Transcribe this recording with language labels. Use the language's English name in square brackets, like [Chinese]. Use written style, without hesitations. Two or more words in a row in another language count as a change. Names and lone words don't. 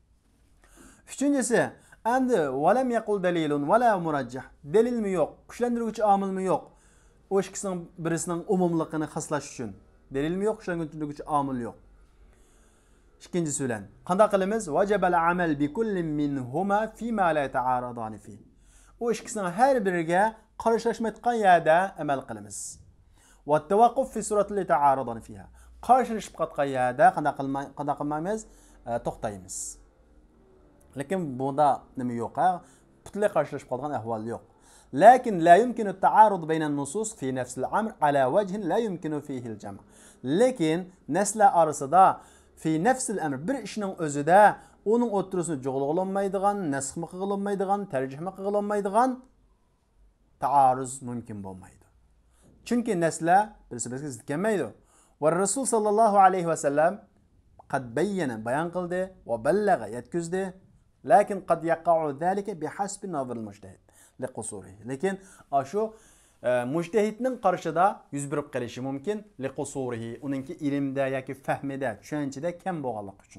[Uzbek] Uchinchisi, endi [Arabic] ولم يقل دليل ولا مرجح. [Uzbek] Dalilmi yo'q, kuchlantiruvchi omilmi yo'q. O ikkisining birisining umumligini xoslash uchun dalilmi yo'q, kuchlantiruvchi omil yo'q. İkincisi bilan qanday qilamiz? [Arabic] وجب العمل بكل منهما فيما لا تعارضا في. [Uzbek] O ikkisining har biriga qarshilashmayotgan yerda amal qilamiz. [Arabic] والتوقف في صورة لا تعارضا فيها. [Uzbek] Qarshilashib qotgan yerda qanday qilmaymiz? To'xtaymiz. Lekin bunda nima yo'q? Butunlay qarshilashib qolgan ahvol yo'q. [Arabic] لكن لا يمكن التعارض بين النصوص في نفس الأمر على وجه لا يمكن فيه الجمع'. [Uzbek] Lekin nasla arasida [Arabic] في نفس الأمر [Uzbek] bir ishning o'zida uning o'ttirusini jo'g'ilolmaydigan, nasxmi qilinmaydigan, tarjihmi qilinmaydigan ta'aruz mumkin bo'lmaydi. Chunki nasla birisi-biriga zid kelmaydi. [Arabic] والرسول صلى الله عليه وسلم قد بين [Uzbek] bayon qildi [Arabic] va ballaga yetkazdi. لكن قد يقع ذلك بحسب نظر المجتهد لقصوره. [Uzbek] Lekin shu mujtahidning qarshida yuz berib qolishi mumkin liqusurihi, uningki ilmda yoki fahmida, tushunchada kam bo'lganligi uchun.